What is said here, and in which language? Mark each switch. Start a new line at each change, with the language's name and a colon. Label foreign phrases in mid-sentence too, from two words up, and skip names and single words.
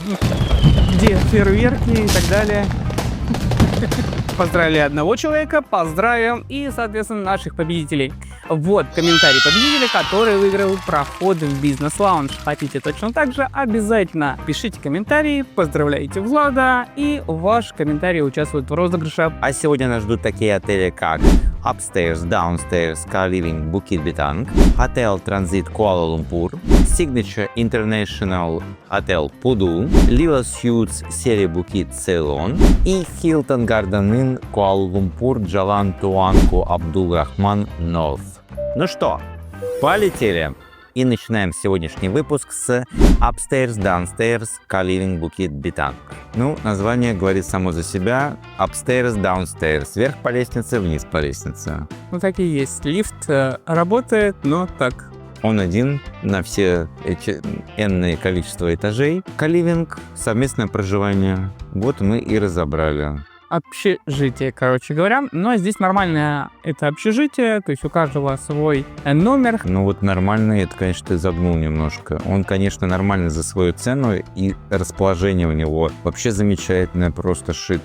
Russian: Где фейерверки и так далее. Поздравили одного человека, поздравим и, соответственно, наших победителей. Вот комментарий победителя, который выиграл проход в бизнес-лаунж. Хотите точно так же? Обязательно пишите комментарии, поздравляйте Влада, и ваш комментарий участвует в розыгрыше. А сегодня нас ждут такие отели, как Upstairs, Downstairs, Car Living Bukit Bintang, Hotel Transit Kuala-Lumpur, Signature International Hotel Pudu, Lila Suites серии Bukit Ceylon и Hilton Garden Inn Kuala-Lumpur Jalan Tuanku Abdul Rahman North. Ну что, полетели! И начинаем сегодняшний выпуск с Upstairs, Downstairs, Car Living Bukit Bintang. Ну, название говорит само за себя. Upstairs, Downstairs. Вверх по лестнице, вниз по лестнице. Ну, так и есть. Лифт работает, но так. Он один на все эти энное количество этажей. Car-Living, совместное проживание. Вот мы и разобрали. Общежитие, короче говоря. Но здесь нормальное это общежитие, то есть у каждого свой номер. Ну вот нормальный, это, конечно, ты загнул немножко. Он, конечно, нормальный за свою цену, и расположение у него вообще замечательное, просто шик.